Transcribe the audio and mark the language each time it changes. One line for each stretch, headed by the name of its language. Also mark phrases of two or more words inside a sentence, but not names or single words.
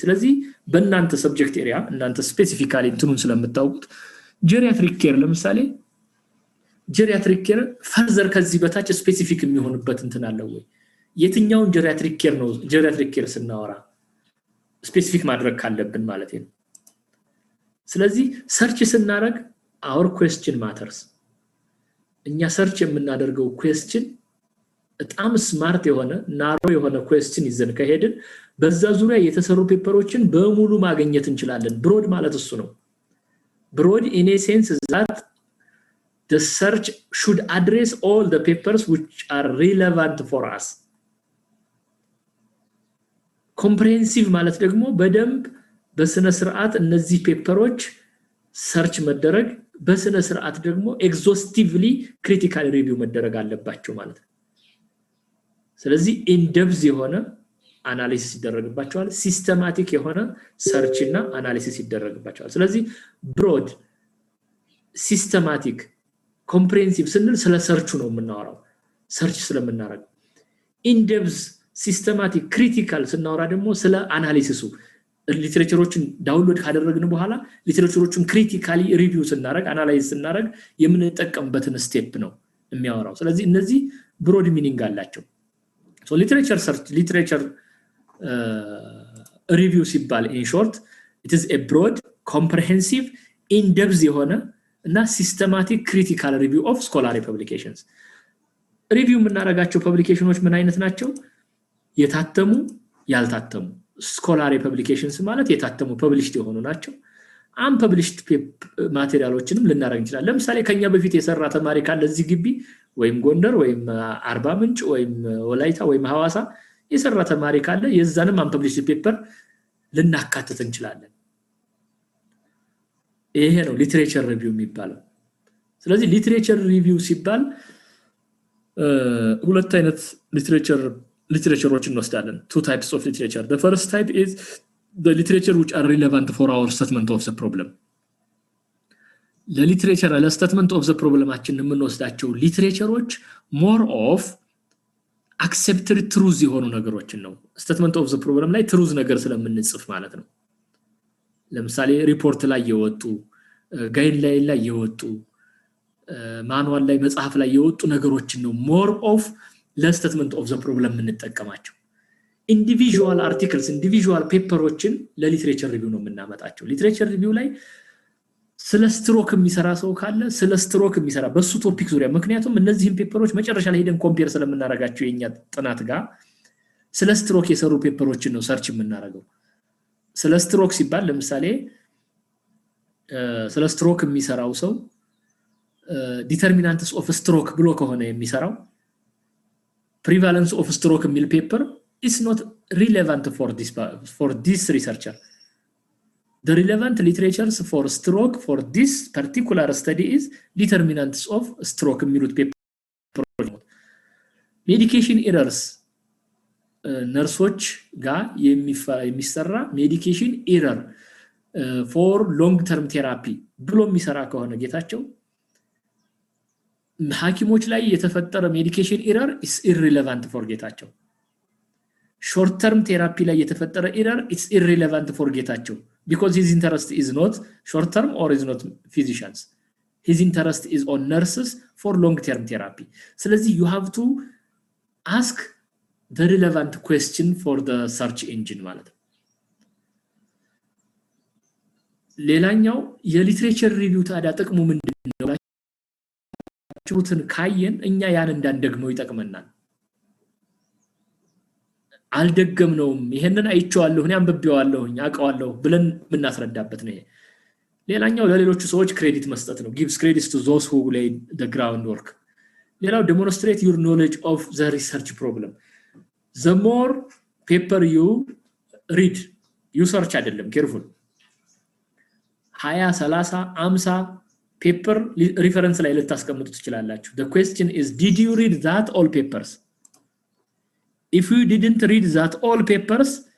Amharic: ስለዚህ በእናንተ ሰብጀክት ኤሪያ እናንተ ስፔሲፊካሊ እንትኑን ስለምታውቁት
English: geriatric care
Amharic: ለምሳሌ
English: geriatric care further
Amharic: ከዚህ በታች ስፔሲፊክ የሚሆንበት እንትን አለ ወይ የትኛውን
English: geriatric care
Amharic: ነው
English: geriatric care
Amharic: ስናወራ ስፔሲፊክ ማድረግ ካለብን ማለት ነው ስለዚህ ሰርች ስናደርግ
English: our question matters
Amharic: እኛ ሰርች የምናደርገው question በጣም ስማርት የሆነ ናሮ የሆነ question ይዘን ከሄድን በዛ ዙሪያ የተሰሩ ፔፐሮችን በሙሉ ማግኘት እንችላለን ብሮድ ማለት እሱ ነው ብሮድ
English: in a sense that the search should address all the papers which are relevant for us.
Amharic: Comprehensive ማለት ደግሞ በደንብ በስነ ስርዓት እነዚህ ፔፐሮች ሰርች መደረግ በስነ ስርዓት ደግሞ
English: exhaustively critical review
Amharic: መደረግ አለባቸው ማለት ነው። ስለዚህ
English: in depth
Amharic: የሆነ አናሊሲስ ይደረግባቸዋል ሲስተማቲክ የሆነ ሰርች እና አናሊሲስ ይደረግባቸዋል ስለዚህ
English: broad systematic comprehensive
Amharic: ስንል ስለ ሰርቹ ነው የምናወራው ሰርች ስለምናረግ
English: in depth systematic critical
Amharic: ስናወራ ደግሞ ስለ አናሊሲሱ ሊትሬቸሮችን ዳውንሎድ ካደረግን በኋላ ሊትሬቸሮችን
English: critically review
Amharic: ስናረግ አናላይዝ ስናረግ የምንጠቀምበትን ስቴፕ ነው የሚያወራው ስለዚህ እነዚህ
English: broad meaning
Amharic: አላቸው
English: so literature search literature
Amharic: review ሲባል
English: in short it is a broad comprehensive in depth
Amharic: የሆነ እና
English: systematic critical review of scholarly publications review
Amharic: የምናረጋቸው ፐብሊኬሽኖች ምን አይነት ናቸው የታተሙ ያልታተሙ
English: scholarly publications
Amharic: ማለት የታተሙ published የሆኑ ናቸው unpublished ማቴሪያሎችንም ልናረግ እንችላለን ለምሳሌ ከኛ በፊት የሰራ ተማሪ ካለ እዚህ ግቢ ወይም ጎንደር ወይም አርባ ምንጭ ወይም ወላይታ ወይም ሐዋሳ የሰራ ተማሪ ካለ የዛንም
English: unpublished paper
Amharic: ልናካተት እንችላለን ይሄ ነው
English: literature review
Amharic: የሚባለው ስለዚህ
English: literature review
Amharic: ሲባል ሁለት አይነት literatureዎችን እንወስዳለን
English: two types of literature the first type is the literature which are relevant for our statement of the problem the literature the statement of the problem
Amharic: አችን የምንወስዳቸው ሊትሬቸሮች
English: more of accepted truth
Amharic: የሆኑ ነገሮችን ነው
English: statement of the problem
Amharic: ላይ truth ነገር ስለምንጽፍ ማለት ነው ለምሳሌ ሪፖርት ላይ የወጡ ጋይድላይን ላይ የወጡ ማኑዋል ላይ መጽሐፍ ላይ የወጡ ነገሮችን ነው
English: more of the statement of the problem
Amharic: የምንጠቀማቸው
English: individual articles individual
Amharic: paperዎችን ለሊትሬቸር ሪቪው ነው የምናመጣቸው
English: literature review
Amharic: ላይ ስለ ስትሮክ የሚሰራ ሰው ካለ ስለ ስትሮክ የሚሰራ በሱ ቶፒክ ዙሪያ ምክንያቱም እነዚህን ፔፐሮች መጨረሻ ላይ ሄደን ኮምፔር ስለምናረጋቸው የኛ ጥናት ጋር ስለ ስትሮክ የሰሩ ፔፐሮችን ነው ሰርች የምናረጋው ስለ ስትሮክ ሲባል ለምሳሌ ስለ ስትሮክ የሚሰራው ሰው
English: determinants of stroke
Amharic: ብሎ ከሆነ የሚሰራው
English: prevalence of stroke የሚል paper is not relevant for this researcher the relevant literatures for stroke for this particular study is determinants of stroke የሚሉት paper medication errors
Amharic: ነርሶች ጋር የሚሰራ
English: medication error for long term therapy
Amharic: ብሎ የሚሰራ ከሆነ
English: ጌታቸው
Amharic: ሐኪሞች ላይ የተፈጠረ
English: medication error is irrelevant for ጌታቸው short term therapy
Amharic: ላይ የተፈጠረ
English: error is irrelevant for ጌታቸው because his interest is not short term or is not physicians his interest is on nurses for long term therapy ስለዚህ you have to ask the relevant question for the search engine
Amharic: ማለት ነው ሌላኛው የሊትሬቸር ሪቪው ታዲያ ጥቅሙ ምንድነው ቹትን ካየን እኛ ያን እንዳንደግመው ይጠቅመናል አልደገምነውም ይሄንን አይቼዋለሁ እኔ አንብቤዋለሁኝ አቀዋለሁ ብለን ምናስረዳበት ነው ይሄ ሌላኛው ለሌሎች ሰዎች ክሬዲት መስጠት ነው
English: gives credits to those who laid the groundwork
Amharic: ሌላው
English: demonstrate your knowledge of the research problem the more paper you read you search
Amharic: አይደለም careful
English: 20 30 50 paper reference
Amharic: ላይ ልታስቀምጡ ትችላላችሁ
English: the question is did you read that all papers if you didn't read that all papers